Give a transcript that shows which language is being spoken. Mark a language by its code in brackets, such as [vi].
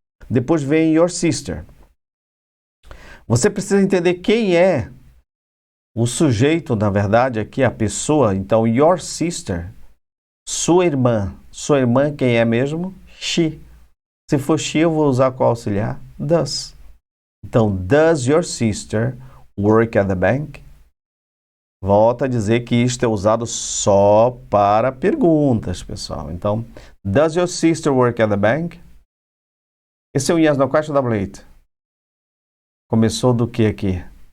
[pt] Depois vem [en] your sister. [pt] Você precisa entender quem é o sujeito, na verdade, aqui, a pessoa. Então, [en] your sister, [pt] sua irmã. Sua irmã, quem é mesmo? She. Se for she, eu vou usar qual auxiliar? [en] Does. Então, does your sister work at the bank? [pt] Volto a dizer que isto é usado só para perguntas, pessoal. [en] Então, does your sister work at the bank? [pt] Esse é um yes, no question, W8. Começou do que aqui?